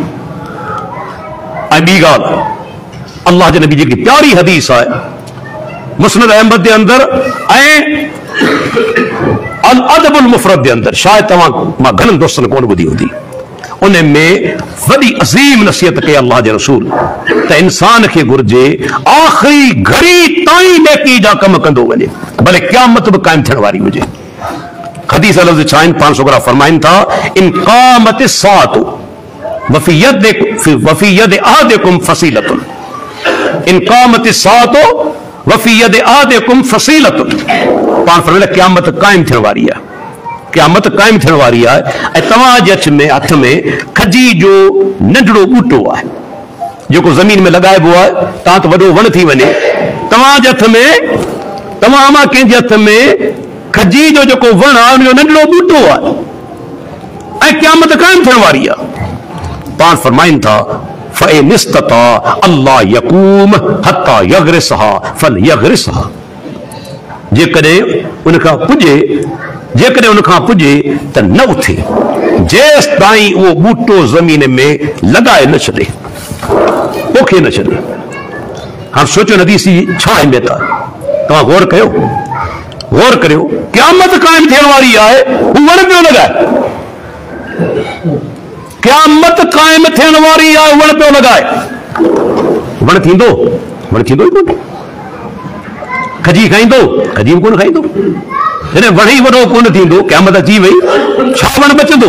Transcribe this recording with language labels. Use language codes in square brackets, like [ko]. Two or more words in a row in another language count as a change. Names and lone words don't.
[sd] ऐं ॿी ॻाल्हि, अल्लाह जे नबी जेकी प्यारी हदीस आहे मुस्नद अहमद जे अंदरि ऐं अल अदबुल मुफ़रद जे अंदरि, शायदि तव्हां मां घणनि दोस्तनि कोन ॿुधी हूंदी, उन में वॾी अज़ीम नसीहत कई अल्लाह जे रसूल त इंसान खे घुर्जे आख़िरी घड़ी ताईं नेकी जा कम कंदो वञे, भले क़यामत बि क़ाइम थियण वारी हुजे। हदीस लफ़्ज़ छा आहिनि? पाण सुगरा फरमाइनि था, [ar] إن قامت ساعة وفي يد أحدكم فسيلة, إن قامت ساعة وفي يد أحدكم فسيلة. [sd] पाण फरमाइनि क़यामत क़ाइम थियण वारी आहे, क़यामत क़ाइम थियण वारी आहे, ऐं तव्हांजे हथ में खजी जो नंढड़ो ॿूटो आहे जेको ज़मीन में लॻाइबो आहे, तव्हां त वॾो वण थी वञे, तव्हांजे हथ में, तव्हां मां कंहिंजे हथ में खजी जो जेको वण आहे उनजो नंढड़ो ॿूटो आहे, ऐं क़यामत क़ाइम थियण वारी आहे। पाण फरमाइनि था, [ar] فإن استطاع ألا يقوم حتى يغرسها فليغرسها, [sd] जेकॾहिं उनखां पुॼे त न उथे, जेसि ताईं उहो ॿूटो ज़मीन में लॻाए न छॾे, पोखे न छॾे। हाणे सोचो हदीस जी छा अहमियत आहे, तव्हां गौर करियो, क़यामत क़ाइम थियण वारी आहे, हू वण पियो लॻाए, क़यामत क़ाइम थियण वारी आहे, वण पियो लॻाए, वण थींदो ई कोन, खजी खाईंदो, खजी बि कोन खाईंदो, जॾहिं वण ई वॾो कोन थींदो, क़यामत अची वई, छा वण बचंदो?